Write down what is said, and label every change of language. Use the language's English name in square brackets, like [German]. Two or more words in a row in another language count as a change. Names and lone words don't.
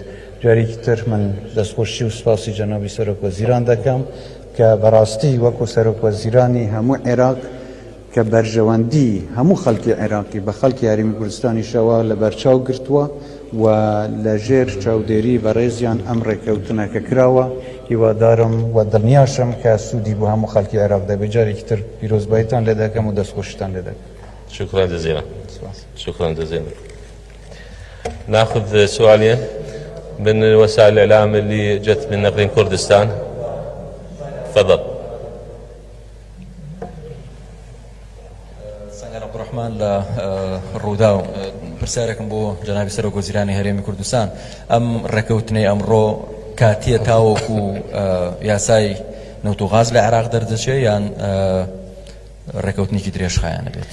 [Central Kurdish] جارێکی تر من دەستخۆشی و سپاسی جەنابی سەرۆک وەزیران دەکەم کە بەڕاستی وەکو سەرۆک وەزیرانی هەموو عێراق کە بەرژەوەندی هەموو خەڵکی عێراقی بە خەڵکی هەرێمی کوردستانیشەوە لە بەرچاو گرتووە و لە ژێر چاودێری بەڕێزیان ئەم ڕێکەوتنە کە کراوە. هیوادارم و دڵنیاشم کە سوودی بۆ هەموو خەڵکی عێراق دەبێت. جارێکی تر پیرۆزباییتان لێ دەکەم و دەستخۆشتان لێ دەکەم. [Arabic] شكرا جزيلا. شكرا جزيلا. ناخذ سؤالين من وسائل الإعلام اللي جت من نقرين كردستان. تفضل. [Central Kurdish] سنگر عبدالرحمن للروداو برسالكم بو جناب سەرۆک وەزیرانی هەرێمی کوردستان ئەم ڕێکەوتنەی ئەمڕۆ کاتیە تاوەکو یاسای نەوت و غاز لە عێراق دەردەچێت یان ڕێکەوتنێکی درێژخایانە بێت؟